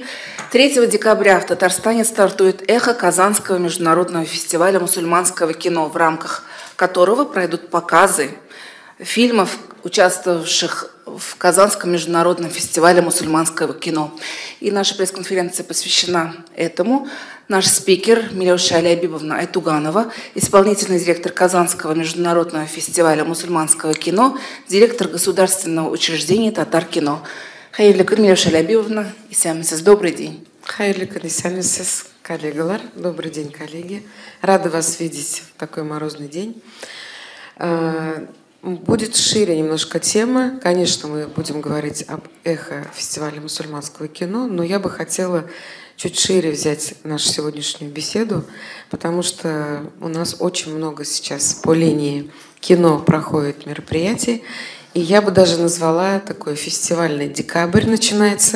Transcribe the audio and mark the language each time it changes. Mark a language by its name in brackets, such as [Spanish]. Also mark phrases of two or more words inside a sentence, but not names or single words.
[Russian] 3 декабря в Татарстане стартует «Эхо» Казанского международного фестиваля мусульманского кино, в рамках которого пройдут показы фильмов, участвовавших в Казанском международном фестивале мусульманского кино. И наша пресс-конференция посвящена этому. Наш спикер Милюша Алябибовна Айтуганова, исполнительный директор Казанского международного фестиваля мусульманского кино, директор государственного учреждения «Татар-кино». [Tatar] Хайырлы күн, Милюша Алябибовна, исәнмесез, [Russian] добрый день. [Tatar] Хайырлы күн, исәнмесез, коллегалар. [Russian] Добрый день, коллеги. Рада вас видеть в такой морозный день. Будет шире немножко тема. Конечно, мы будем говорить об «Эхо» фестиваля мусульманского кино, но я бы хотела чуть шире взять нашу сегодняшнюю беседу, потому что у нас очень много сейчас по линии кино проходит мероприятий, и я бы даже назвала такой фестивальный декабрь начинается.